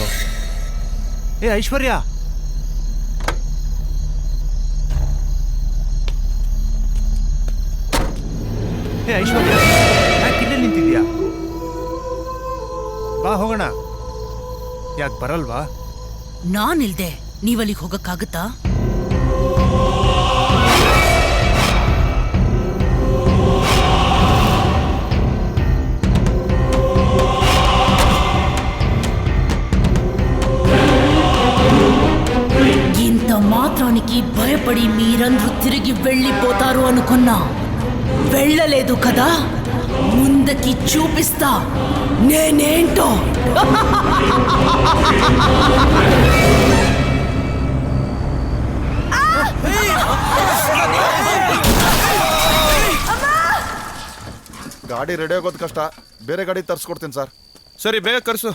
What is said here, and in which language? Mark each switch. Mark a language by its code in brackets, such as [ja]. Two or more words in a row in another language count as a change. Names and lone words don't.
[kn] ಏ ಐಶ್ವರ್ಯ, ಏ ಐಶ್ವರ್ಯ, ಯಾಕೆ ಇಲ್ಲೇ ನಿಂತಿದ್ಯಾ? ಬಾ ಹೋಗೋಣ. ಯಾಕೆ ಬರಲ್ವಾ? ನಾನಿಲ್ದೆ ನೀವಲ್ಲಿಗೆ ಹೋಗಕ್ಕಾಗತ್ತಾ? [te] ఇంత మాత్రానికి భయపడి మీరందరూ తిరిగి వెళ్ళిపోతారు అనుకున్నా వెళ్ళలేదు కదా. ముందకి చూపిస్తా నేనేంటో. [kn] ಗಾಡಿ ರೆಡಿ ಆಗೋದು ಕಷ್ಟ, ಬೇರೆ ಗಾಡಿ ತರಿಸ್ಕೊಡ್ತೀನಿ ಸರ್. ಸರಿ, ಬೇಗ ಕರ್ಸು.